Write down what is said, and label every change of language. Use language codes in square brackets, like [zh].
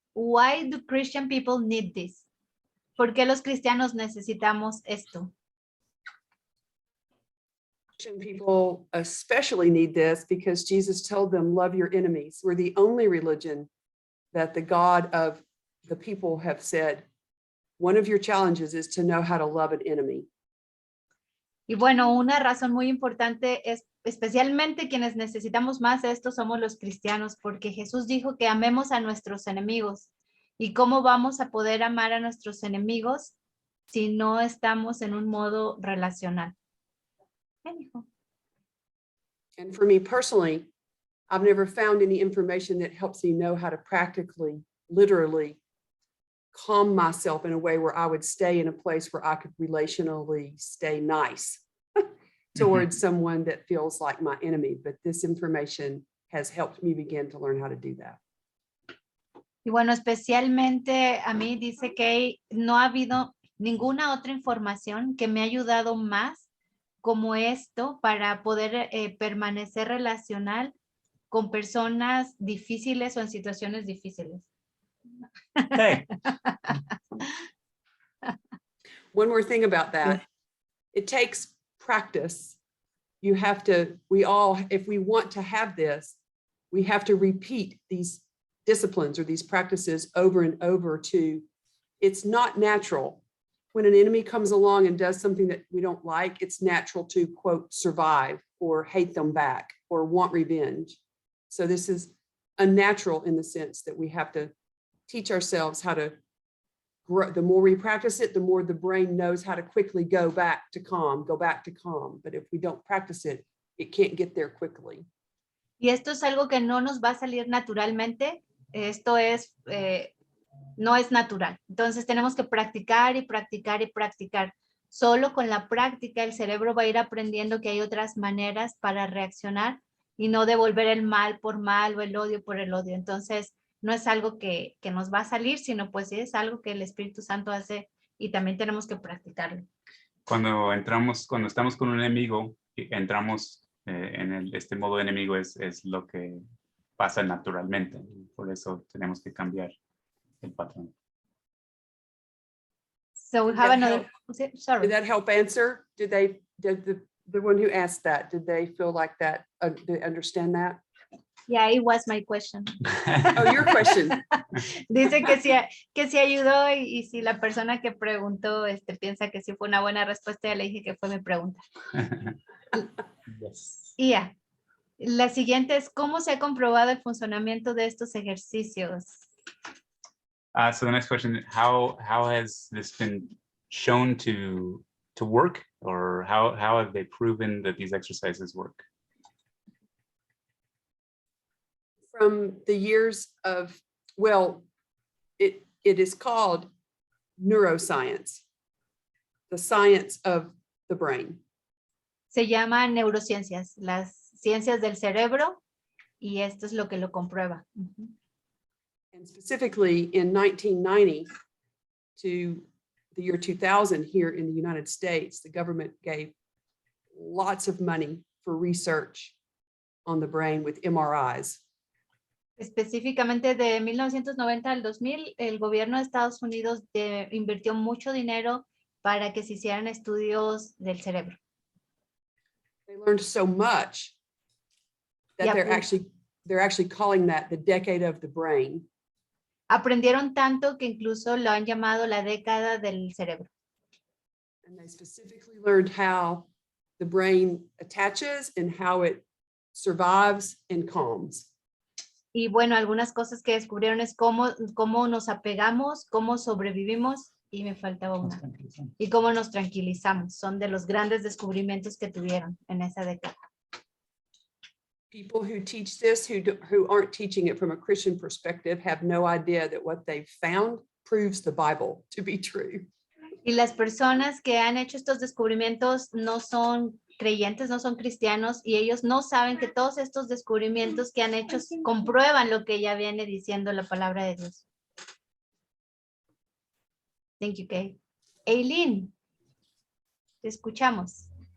[en] Why do Christian people need this? [es] ¿Por qué los cristianos necesitamos esto? [en] Christian people especially need this because Jesus told them, love your enemies. We're the only religion that the God of the people have said, one of your challenges is to know how to love an enemy. [es] Y bueno, una razón muy importante es especialmente quienes necesitamos más esto somos los cristianos, porque Jesús dijo que amemos a nuestros enemigos. ¿Y cómo vamos a poder amar a nuestros enemigos si no estamos en un modo relacional? [en] And for me personally, I've never found any information that helps me know how to practically, literally calm myself in a way where I would stay in a place where I could relationally stay nice towards someone that feels like my enemy. But this information has helped me begin to learn how to do that. [es] Y bueno, especialmente a mí dice que no ha habido ninguna otra información que me ha ayudado más como esto para poder permanecer relacional con personas difíciles o en situaciones difíciles. [en] Hey. One more thing about that. It takes practice. You have to, if we want to have this, we have to repeat these disciplines or these practices over and over it's not natural. When an enemy comes along and does something that we don't like, it's natural to, quote, survive or hate them back. or want revenge. So this is unnatural in the sense that we have to teach ourselves how to grow. The more we practice it, the more the brain knows how to quickly go back to calm. But if we don't practice it, it can't get there quickly. [es] Y esto es algo que no nos va a salir naturalmente. Esto es, no es natural. Entonces tenemos que practicar y practicar y practicar. Solo con la práctica el cerebro va a ir aprendiendo que hay otras maneras para reaccionar y no devolver el mal por mal o el odio por el odio. Entonces no es algo que nos va a salir, sino pues sí es algo que el Espíritu Santo hace y también tenemos que practicarlo. Cuando estamos con un enemigo, entramos en este modo enemigo es lo que pasa naturalmente. Por eso tenemos que cambiar el patrón. [en] So we Did have that another, sorry. Did that help answer? Did the one who asked that, did they feel like that? Did they understand that? Yeah, it was my question. Oh, your question. [es] Dice que sí ayudó y si la persona que preguntó piensa que sí fue una buena respuesta, ya le dije que fue mi pregunta. [en] Yes. [es] Y ya. La siguiente es, ¿cómo se ha comprobado el funcionamiento de estos ejercicios? [en] So the next question, how has this been shown to work, or how have they proven that these exercises work? From the years of, well, it is called neuroscience, the science of the brain. [es] Se llama neurociencias, las ciencias del cerebro, y esto es lo que lo comprueba. [en] And specifically in 1990 to the year 2000 here in the United States, the government gave lots of money for research on the brain with MRIs. [es] Específicamente de 1990 al 2000, el gobierno de Estados Unidos invirtió mucho dinero para que se hicieran estudios del cerebro. [en] They learned so much that they're actually calling that the decade of the brain. [es] Aprendieron tanto que incluso lo han llamado la década del cerebro. [en] And they specifically learned how the brain attaches and how it survives and calms. [es] Y bueno, algunas cosas que descubrieron es cómo nos apegamos, cómo sobrevivimos, y me faltaba una, y cómo nos tranquilizamos. Son de los grandes descubrimientos que tuvieron en esa década. [en] People who teach this, who aren't teaching it from a Christian perspective, have no idea that what they've found proves the Bible to be true. [es] Y las personas que han hecho estos descubrimientos no son creyentes, no son cristianos, y ellos no saben que todos estos descubrimientos que han hecho comprueban lo que ya viene diciendo la palabra de Dios. [en] Thank you, Kay. Eileen, [es] te escuchamos.